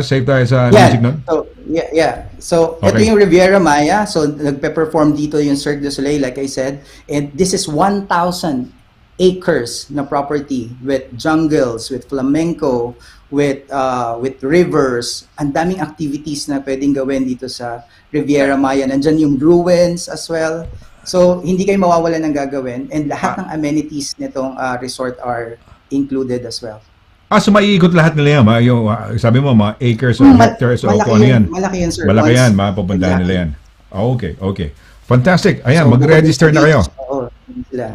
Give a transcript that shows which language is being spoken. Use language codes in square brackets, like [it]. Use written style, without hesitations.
[tl] Safe tayo sa music nun? So, yeah. So, ito [en] Okay. [tl] yung Riviera Maya. So, nagpe-perform dito yung [en] Cirque du Soleil, like I said. And this is 1,000 acres na property with jungles, with flamenco, with rivers. [tl] Ang daming activities na pwedeng gawin dito sa Riviera Maya. Nandyan yung [en] ruins as well. [tl] So, hindi kayo mawawalan ng gagawin. [en] And [tl] lahat ng [en] amenities [tl] nitong [en] resort are included as well. [tl] So maiikot lahat nila yan. Yung, sabi mo, mga acres or hectares o kung ano yan. Malaki yan, sir. Malaki yan, [en] Once- [tl] mapupuntahan nila yan. [en] Exactly. Okay. Fantastic. [tl] Ayan, So, mag-register na kayo. Oo, sila.